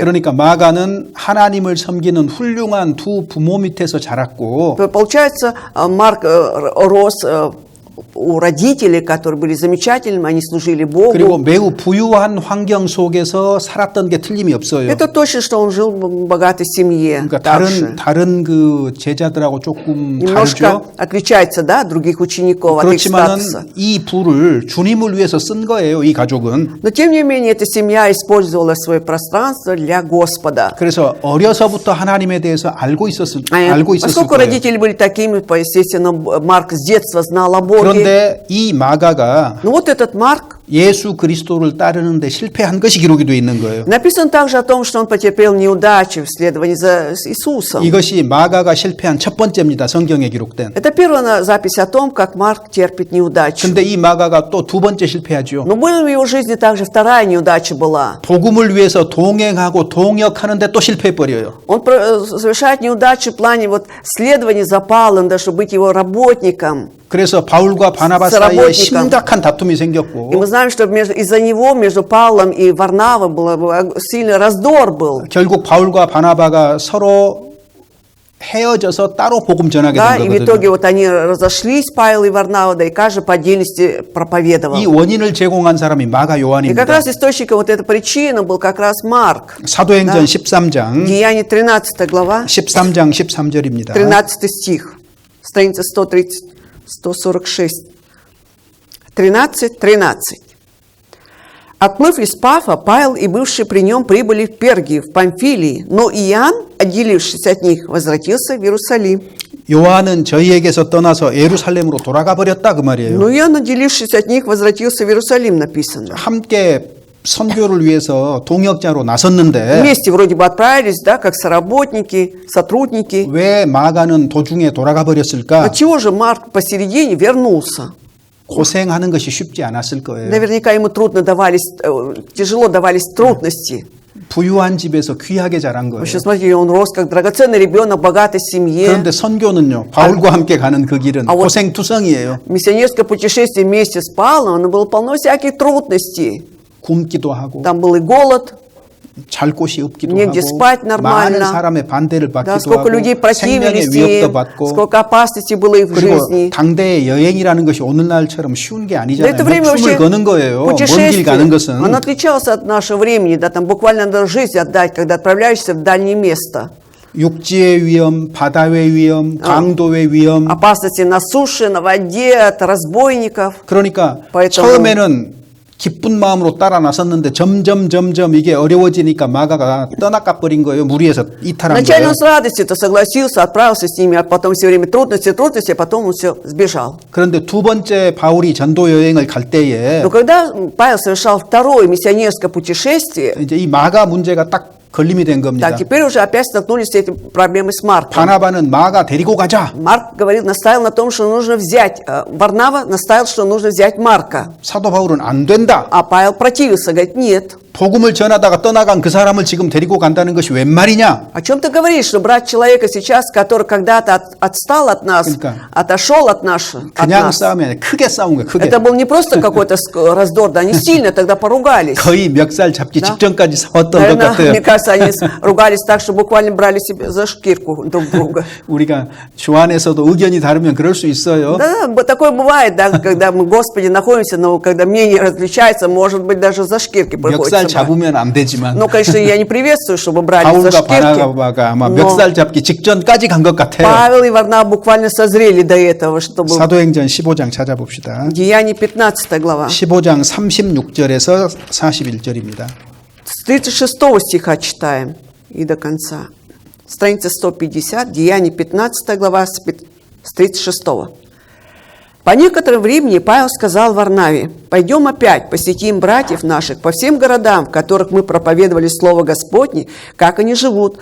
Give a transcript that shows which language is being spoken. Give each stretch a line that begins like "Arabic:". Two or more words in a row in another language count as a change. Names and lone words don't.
Korean: 그러니까 마가는 하나님을 섬기는 훌륭한 두 부모 밑에서 자랐고
Russian: Получается, Марк рос у родителей, которые были замечательными, они служили
Korean: 그리고
Russian: Богу.
Korean: 매우 부유한 환경 속에서 살았던 게 틀림이 없어요.
Russian: Это точно, что он жил в богатой семье.
Korean: 그러니까
Russian: также.
Korean: 다른 그 제자들하고 조금
Russian: Немножко
Korean: 다르죠.
Russian: отличается, да, от других учеников, от их
Korean: 그렇지만은
Russian: статуса.
Korean: 이 부를 주님을 위해서 쓴 거예요. 이 가족은.
Russian: Но тем не менее, эта семья использовала свое пространство для Господа.
Korean: 그래서 어려서부터 하나님에 대해서 알고 있었을
Russian: Поскольку
Korean: 거예요.
Russian: родители были такими, естественно, Марк с детства знал о Боге.
Korean: 그런데 이 마가가
Russian: Но вот этот Марк,
Korean: 예수 그리스도를 따르는데 실패한 것이 기록이 되어 있는 거예요.
Russian: написано также о том, что он потерпел неудачи в следовании за Иисусом.
Korean: 이것이 마가가 실패한 첫 번째입니다. 성경에 기록된.
Russian: Это первая запись о том, как Марк терпит неудачу.
Korean: 근데 이 마가가 또 두 번째 실패하죠.
Russian: Но была в его жизни также вторая неудача была.
Korean: 복음을 위해서 동행하고 동역하는데 또 실패해버려요.
Russian: Он совершает неудачу в плане вот следования за Павлом, да, чтобы быть его работником.
Korean: 그래서 바울과 바나바 사이에 사라ботником. 심각한 다툼이 생겼고
Russian: И мы знаем, что из-за него между Павлом и Варнавой сильный раздор был.
Korean: 결국 바울과 바나바가 서로 헤어져서 따로 복음 전하게
Russian: Да,
Korean: 된
Russian: и в итоге
Korean: 거거든요.
Russian: вот они разошлись, Павел и Варнава, да, и каждый по отдельности проповедовал.
Korean: 이 원인을 제공한 사람이 마가
Russian: И как
Korean: 요한입니다.
Russian: раз источником вот этой причины был как раз Марк.
Korean: 사도행전 13장
Russian: Деяние 13 глава,
Korean: 13장 13절입니다.
Russian: 13 стих, страница 146. 13. Отплыв из Пафа, Павел и бывшие при нем прибыли в Пергию, в Памфилии, но Иоанн, отделившись от них, возвратился в Иерусалим.
Korean: 요한은 저희에게서 떠나서 예루살렘으로 돌아가 버렸다 그 말이에요.
Russian: Но Иоанн, отделившись от них, возвратился в Иерусалим, написано.
Korean: 함께 선교를 위해서 동역자로 나섰는데
Russian: Вместе вроде бы отправились, да, как соработники, сотрудники.
Korean: 왜 마가는 도중에 돌아가 버렸을까?
Russian: Отчего же Марк посередине вернулся?
Korean: 고생하는 것이 쉽지 않았을 거예요.
Russian: Наверняка ему тяжело давались трудности.
Korean: 부유한 집에서 귀하게 자란 거예요.
Russian: Вообще, смотрите, он рос как драгоценный ребенок в богатой семье.
Korean: 그런데 선교는요, 바울과 함께 가는 그 길은
Russian: вот-
Korean: 고생투성이에요.
Russian: Миссионерское путешествие вместе с Павлом, оно было полно всяких трудностей.
Korean: 굶기도 하고
Russian: Там был и голод,
Korean: 잘 곳이 없기도
Russian: негде
Korean: 하고
Russian: спать
Korean: 많은
Russian: нормально.
Korean: 사람의 반대를
Russian: Да,
Korean: 받기도
Russian: сколько людей
Korean: 하고 생명의
Russian: противились
Korean: 위협도
Russian: им,
Korean: 받고
Russian: сколько опасностей было и в
Korean: 그리고
Russian: жизни.
Korean: 당대의 여행이라는 것이 오늘날처럼 쉬운 게
Russian: Да,
Korean: 아니잖아요.
Russian: это время
Korean: 목숨을
Russian: вообще
Korean: 거는 거예요. 먼 길 가는
Russian: путешествие,
Korean: 것은.
Russian: оно отличалось от нашего времени, да, там буквально надо жизнь отдать, когда отправляешься в дальнее место.
Korean: 육지의 위험, 바다의 위험, 강도의 위험.
Russian: Опасности на суше, на воде, от разбойников.
Korean: 그러니까
Russian: поэтому-
Korean: 처음에는 기쁜 마음으로 따라 나섰는데 점점 이게 어려워지니까 마가가 떠나가 버린 거예요. 무리에서 이탈한
Russian: Вначале
Korean: 거예요.
Russian: он с радостью-то согласился, отправился с ними, а потом все время трудности, а потом он все сбежал.
Korean: 그런데 두 번째 바울이 전도 여행을 갈 때에
Russian: Но когда Павел совершал второе миссионерское путешествие,
Korean: 이제 이 마가 문제가 딱 걸림이 된 겁니다.
Russian: Так, теперь уже опять столкнулись с этим проблемой с Марком.
Korean: 바나바는 마가 데리고 가자.
Russian: Марк настаивал на том, что нужно взять, Варнава настаивал, что нужно взять Марка.
Korean: 사도 바울은 안 된다.
Russian: А Павел противился, говорит, нет.
Korean: 복음을 전하다가 떠나간 그 사람을 지금 데리고 간다는 것이 웬 말이냐?
Russian: О чем ты говоришь, что брать человека сейчас, который когда-то отстал от нас,
Korean: 그러니까
Russian: отошел от нас?
Korean: 그냥 싸움이 아니라 크게 싸운 거예요. 크게.
Russian: Это был не просто какой-то раздор, да, они сильно тогда поругались.
Korean: 거의 멱살 잡기 직전까지 싸웠던 것
Russian: Наверное,
Korean: 같아요.
Russian: мне кажется, они ругались так, что буквально брали себе за шкирку друг друга.
Korean: 우리가 주 안에서도 의견이 다르면 그럴 수 있어요.
Russian: Да, такое бывает, да, когда мы в Господе находимся, но когда мнение различается, может быть, даже за шкирки приходится
Korean: 멱살 잡으면 안 되지만
Russian: Но, конечно, я не приветствую, чтобы брали за
Korean: 바울과
Russian: шкирки.
Korean: 바나바가 아마
Russian: Но
Korean: 멱살 잡기 직전까지 간 것 같아요.
Russian: Павел и Варнава буквально созрели до этого, чтобы...
Korean: 사도행전 15장 찾아봅시다.
Russian: Деяние 15 глава.
Korean: 15장 36절에서 41절입니다.
Russian: С 36 стиха читаем и до конца. Страница 150, Деяние 15 глава с 36. По некоторому времени Павел сказал Варнаве: «Пойдем опять посетим братьев наших по всем городам, в которых мы проповедовали Слово Господне, как они живут».